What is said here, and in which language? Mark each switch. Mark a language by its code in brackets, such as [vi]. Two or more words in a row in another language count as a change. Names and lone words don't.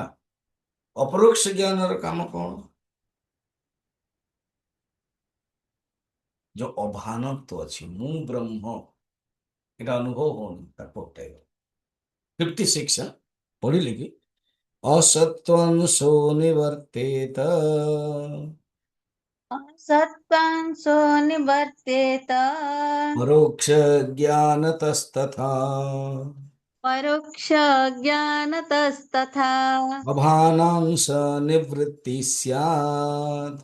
[or] ଅପରୋକ୍ଷ ଜ୍ଞାନର କାମ କଣ, ଯୋଉ ଅଭାନତ୍ଵ ଅଛି, ମୁଁ ବ୍ରହ୍ମ, ଏଟା ଅନୁଭବ ହଉନି, ତାକୁ ହଟେଇବ। 56 ପଢିଲେ କି, ଅସତ୍ୱାଂଶो ନିବର୍ତେତ, [sa] सत्त्वांशो निवर्तेत, परोक्ष ज्ञानतस्तथा, परोक्ष ज्ञानतस्तथा, अभानांश निवृत्ति स्यात्,